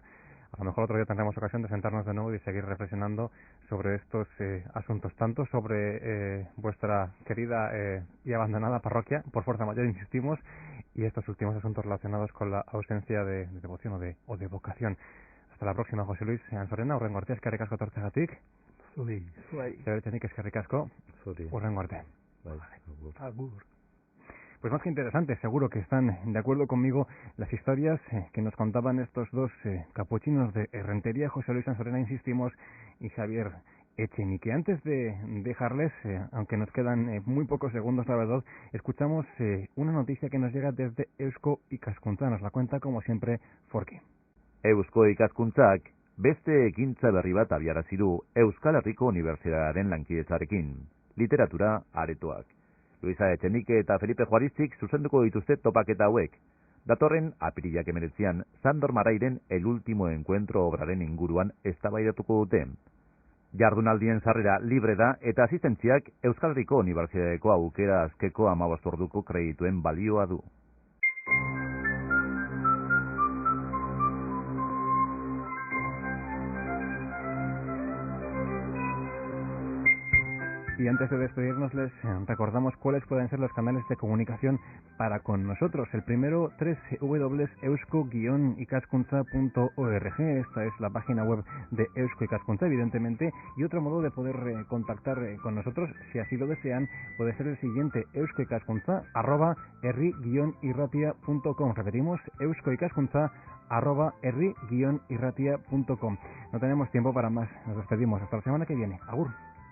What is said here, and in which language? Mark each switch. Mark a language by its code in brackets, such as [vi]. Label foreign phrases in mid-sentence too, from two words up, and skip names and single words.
[es] A lo mejor otro día tendremos ocasión de sentarnos de nuevo y seguir reflexionando sobre estos asuntos, tanto sobre vuestra querida y abandonada parroquia, por fuerza mayor insistimos, y estos últimos asuntos relacionados con la ausencia de devoción o de vocación. Hasta la próxima, José Luis Anzorena, [eu] urrengo arte, eskerrik asko etortzegatik. Zuei. Zebertzenik eskerrik asko, urrengo arte. Agur. [es] Pues más que interesante, seguro que están de acuerdo conmigo las historias que nos contaban estos dos capuchinos de Errentería, José Luis Anzorena, insistimos, y Xavier Echenique. Antes de dejarles, aunque nos quedan muy pocos segundos, la verdad, escuchamos una noticia que nos llega desde Eusko Ikaskuntza. Nos la cuenta, como siempre, Forki. [eu] Eusko Ikaskuntzak beste ekintza berri bat abiarazi du Euskal Herriko Unibertsitatearen lankidetzarekin, literatura aretoak. Luisa Echenique eta Felipe Juarizik zuzenduko dituzte topaketa hauek. Datorren apirilak 19an Sandor Marairen El último encuentro obraren inguruan eztabaidatuko dute. Jardunaldien sarrera libre da eta asistentziak Euskal Herriko Unibertsitateko aukera askeko 15 orduko kredituen balioa du. [es] Y antes de despedirnos les recordamos cuáles pueden ser los canales de comunicación para con nosotros. El primero, www.eusko-ikaskuntza.org. Esta es la página web de Eusko Ikaskuntza, evidentemente. Y otro modo de poder contactar con nosotros, si así lo desean, puede ser el siguiente: euskoikaskuntza@herri-irratia.com. Repetimos, euskoikaskuntza@herri-irratia.com. No tenemos tiempo para más. Nos despedimos. Hasta la semana que viene. Agur.